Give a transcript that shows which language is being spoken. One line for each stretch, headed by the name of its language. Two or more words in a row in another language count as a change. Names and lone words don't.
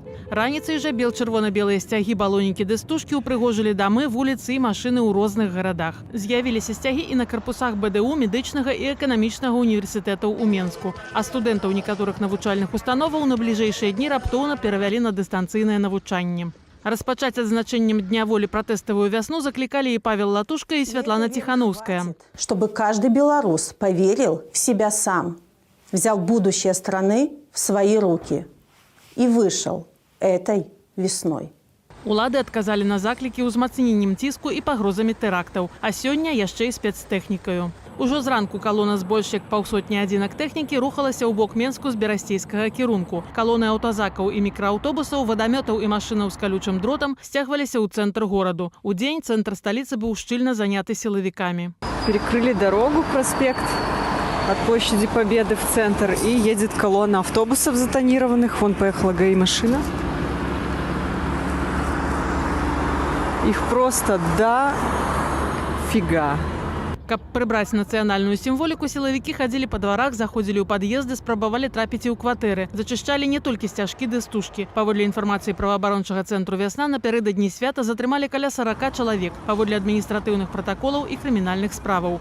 Belarusian: Раніцай жа бел-чырвона-белыя сцягі, балонікі ды стужкі ўпрыгожылі дамы, вуліцы і машыны ў розных гарадах. З'явіліся сцягі і на карпусах БДУ, медычнага і эканамічнага універсітэтаў у Менску. А студэнтаў некаторых навучальных установаў на бліжэйшыя дні раптоўна перавялі на дыстанцыйнае навучанне. Распачаць адзначэннем Дня волі пратэставую вясну закликали и Павел Латушка, и Светлана Тихановская.
Russian: Чтобы каждый белорус поверил в себя сам, взял будущее страны в свои руки и вышел этой весной.
Belarusian: Улады адказалі на заклікі ўзмацненнем ціску і пагрозамі тэрактаў, а сёння яшчэ і спецтэхнікаю. Ужо зранку калона з больш як паўсотні адзінак тэхнікі рухалася ў бок Менску з берасцейскага кірунку. Калоны аўтазакаў і мікрааўтобусаў, вадамётаў і машынаў з калючым дротам сцягваліся ў цэнтр гораду. Удзень цэнтр сталіцы быў шчыльна заняты сілавікамі.
Russian: Перекрыли дорогу, проспект от площади Победы в центр, и едет колонна автобусов затонированных. Вон поехала ГАИ-машина. Их просто дофига.
Belarusian: Каб прыбраць нацыянальную сімволіку, сілавікі хадзілі па дварах, заходзілі ў пад'езды, спрабавалі трапіць і ў кватэры. Зачышчалі не толькі сцяжкі ды стужкі. Паводле інфармацыі праваабарончага цэнтру «Вясна», напярэдадні свята затрымалі каля 40 чалавек, паводле адміністратыўных пратаколаў і крымінальных справаў.